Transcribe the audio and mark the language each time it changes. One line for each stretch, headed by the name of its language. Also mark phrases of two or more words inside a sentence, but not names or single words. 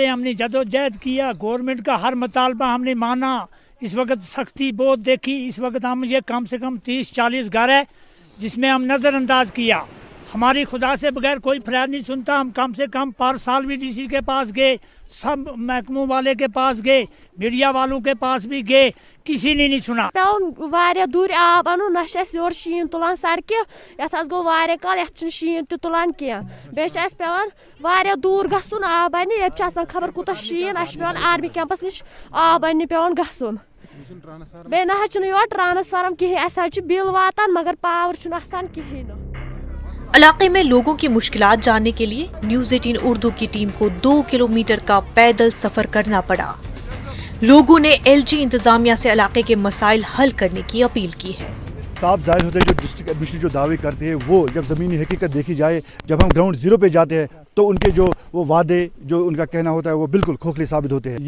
Urdu: ہم نے جدوجہد کیا، گورنمنٹ کا ہر مطالبہ ہم نے مانا، اس وقت سختی بہت دیکھی، اس وقت ہم یہ کم سے کم 30-40 گھر ہے جس میں ہم نظر انداز کیا، ہماری خدا سے بغیر کوئی فریاد نہیں سنتا، ہم کم سے کم پر سال بھی ڈی سی کے پاس گئے، سب محکموں والے کے پاس گئے، میڈیا والوں کے پاس بھی گئے، کسی نے نہیں سنا۔
Kashmiri: واریاہ دور آب انو نہ چھ یور شین تلان سڑکہ، یتھ گو واریاہ کال، یتھ چھ شین تہ تلان کینٛہہ، بیٚیہِ چھِ اَسہِ پیوان واریاہ دوٗر گژھُن آب انہِ، ییٚتہِ چھِ آسان خبر کوٗتاہ شیٖن، اَسہِ چھُ پیوان آرمی کیمپس نِش آب اننہِ پیوان گژھُن، بیٚیہِ نہ حظ چھُنہٕ یور ٹرانسفارم کِہیٖنۍ، اَسہِ حظ چھُ بِل واتان مگر پاور چھُنہٕ آسان کِہیٖنۍ نہٕ۔
Urdu: علاقے میں لوگوں کی مشکلات جاننے کے لیے نیوز 18 اردو کی ٹیم کو 2 کلومیٹر کا پیدل سفر کرنا پڑا۔ لوگوں نے ایل جی انتظامیہ سے علاقے کے مسائل حل کرنے کی اپیل کی ہے۔ صاف ظاہر ہوتا ہے جو
English: district administration
Urdu: جو دعوے کرتے ہیں وہ جب زمینی حقیقت دیکھی جائے، جب ہم
English: ground zero
Urdu: پہ جاتے ہیں تو ان کے جو وہ وعدے جو ان کا کہنا ہوتا ہے وہ بالکل کھوکھلے ثابت ہوتے ہیں۔